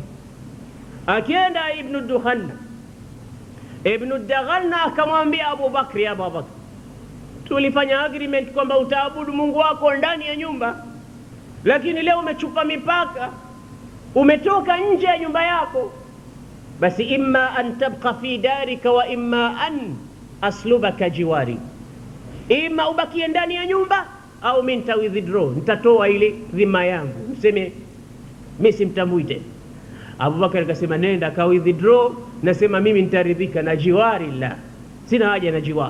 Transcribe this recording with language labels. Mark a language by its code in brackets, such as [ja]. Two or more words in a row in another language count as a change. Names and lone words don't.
[sw] Akienda Ibn Daghalna akamwambia Abu Bakri, ya Abu Bakri, tulifanya agreement kwamba utaabudu Mungu wako ndani ya nyumba, lakini leo umechupa mipaka, umetoka nje ya nyumba yako. Basi [ar] إما أن تبقى في دارك وإما أن أسلبك جواري, [sw] ima ubakie ndani ya nyumba au mimi nita withdraw, nitatoa ile dhima yangu, mseme mimi simtambui tena. Abu Bakar akasema nenda ka withdraw, nasema mimi nitaridhika na jiwari, la sina haja na jiwari.